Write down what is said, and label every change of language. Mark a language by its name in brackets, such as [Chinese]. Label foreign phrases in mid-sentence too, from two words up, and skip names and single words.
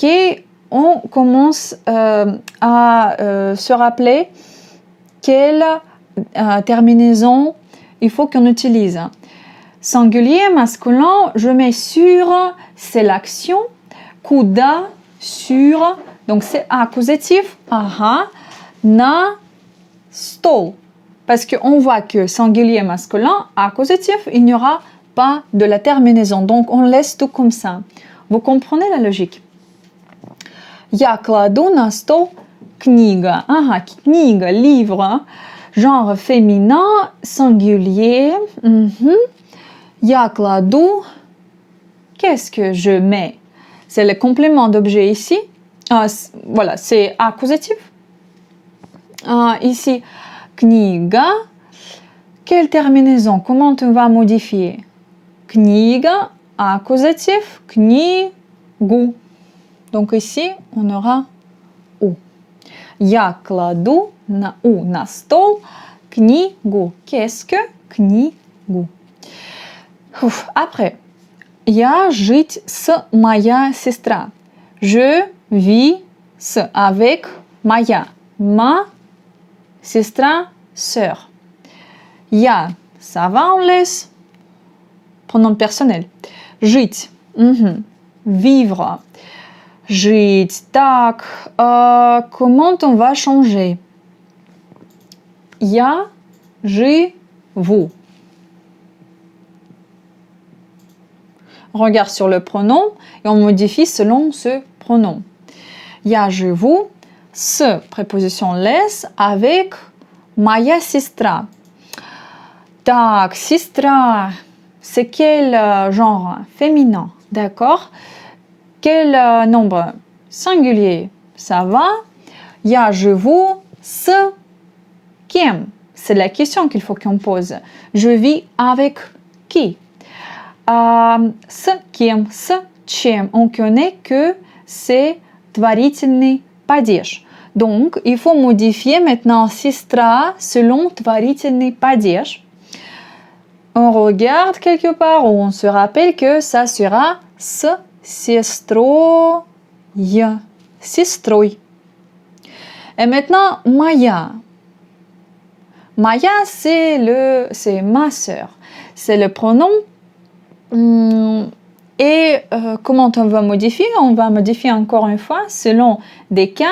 [French] On commence à se rappeler quelle terminaison il faut qu'on utilise. Singulier, masculin, je mets sur, c'est l'action. Куда, sur, donc c'est accusatif. [Russian] На стол. [French] Parce qu'on voit que singulier, masculin, accusatif, il n'y aura pas de la terminaison. Donc on laisse tout comme ça. Vous comprenez la logique? [Russian] Я кладу на стол книга. Книга, [French] livre, genre féminin, singulier. [Russian] Я кладу, [French] qu'est-ce que je mets? C'est le complément d'objet ici. Voilà, c'est accusatif. Ici, книга. Quelle terminaison? Comment on va modifier? [Russian] Книга, accusatif, книгу. [French] Donc ici, on aura «у». [Russian] Я кладу на стол книгу. [French] Qu'est-ce que? [Russian] Книгу. Après, я жить с моя сестра. [French] Je vis avec моя. [Russian] Ma сестра, [French] sœur. Я, ça va, on laisse. Pronom personnel. [Russian] Жить, vivre. Жить. Так, [French] comment on va changer? [Russian] Я живу. [French] On regarde sur le pronom et on modifie selon ce pronom. [Russian] Я живу с [French] préposition les avec [Russian] моя сестра. Так, сестра, [French] c'est quel genre? Féminin, d'accord? Quel nombre? Singulier, ça va? [Russian] Я живу с кем? [French] C'est la question qu'il faut qu'on pose. Je vis avec qui? [Russian] С кем, с чем? [French] On connaît que c'est [Russian] творительный падеж. [French] Donc, il faut modifier maintenant сестра selon [Russian] творительный падеж. [French] On regarde quelque part où on se rappelle que ça sera [Russian] с сестрой. Сестрой. [French] Et maintenant, Maya. Maya, c'est ma sœur. C'est le pronom. Et comment on va modifier? On va modifier encore une fois selon des cas.